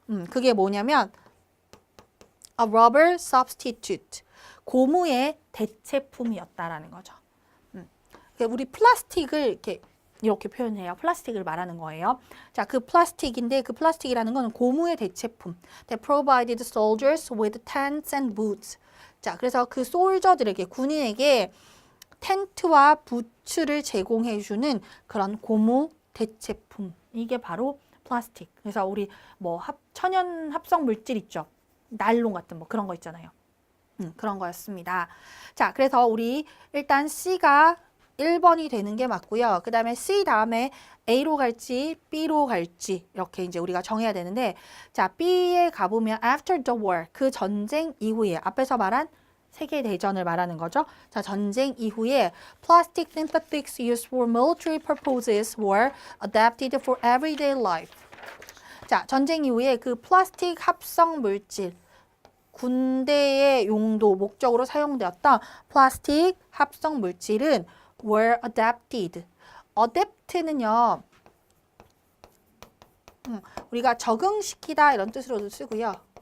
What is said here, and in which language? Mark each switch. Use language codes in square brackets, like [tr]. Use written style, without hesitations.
[ko] 그게 뭐냐면 [en] a rubber substitute, [ko] 고무의 대체품이었다라는 거죠. 우리 플라스틱을 이렇게 이렇게 표현해요. 플라스틱을 말하는 거예요. 자, 그 플라스틱인데 그 플라스틱이라는 건 고무의 대체품. [en] They provided soldiers with tents and boots. [ko] 자, 그래서 그 솔저들에게, 군인에게 텐트와 부츠를 제공해주는 그런 고무 대체품. 이게 바로 플라스틱. 그래서 우리 뭐 천연 합성 물질 있죠. 나일론 같은 뭐 그런 거 있잖아요. 그런 거였습니다. 자, 그래서 우리 일단 C가 1번이 되는 게 맞고요. 그 다음에 C 다음에 A로 갈지 B로 갈지 이렇게 이제 우리가 정해야 되는데, 자, B에 가보면 [en] after the war, [ko] 그 전쟁 이후에, 앞에서 말한 세계대전을 말하는 거죠. 자, 전쟁 이후에 [en] plastic synthetics used for military purposes were adapted for everyday life. [ko] 자, 전쟁 이후에 그 플라스틱 합성 물질, 군대의 용도, 목적으로 사용되었던 플라스틱 합성 물질은 [en] were adapted. [ko] adapt는요, 우리가 적응시키다 이런 뜻으로도 쓰고요.